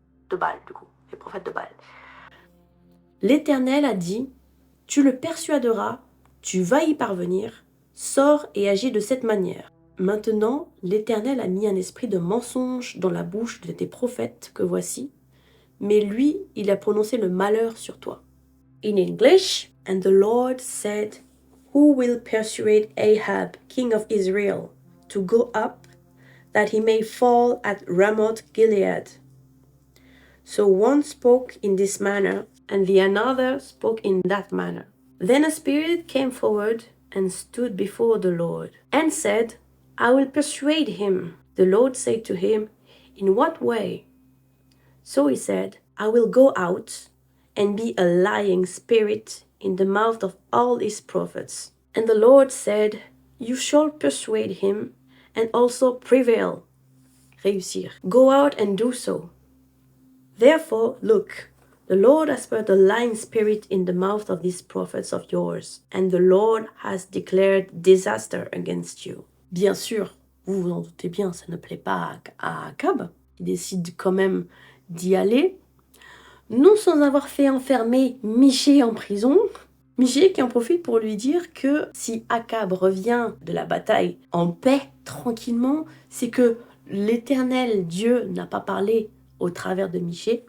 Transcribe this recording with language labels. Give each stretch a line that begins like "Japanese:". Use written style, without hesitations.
French: De Baal, du coup, les prophètes de Baal. L'Éternel a dit, tu le persuaderas, tu vas y parvenir, sors et agis de cette manière. Maintenant, l'Éternel a mis un esprit de mensonge dans la bouche de tes prophètes que voici, mais lui, il a prononcé le malheur sur toi.
English: In English, and the Lord said, who will persuade Ahab, king of Israel, to go up, that he may fall at Ramoth Gilead? So one spoke in this manner, and the another spoke in that manner. Then a spirit came forward and stood before the Lord, and said, I will persuade him. The Lord said to him, in what way? So he said, I will go out and be a lying spirit in the mouth of all his prophets. And the Lord said, you shall persuade him and also prevail. Réussir. Go out and do so. Therefore, look, the Lord has put a lying spirit in the mouth of these prophets of yours, and the Lord has declared disaster against you.
French: Bien sûr, vous vous en doutez bien, ça ne plaît pas à Akab. Il décide quand même d'y aller, non sans avoir fait enfermer Michée en prison. Michée qui en profite pour lui dire que si Akab revient de la bataille en paix, tranquillement, c'est que l'Éternel Dieu n'a pas parlé au travers de Michée.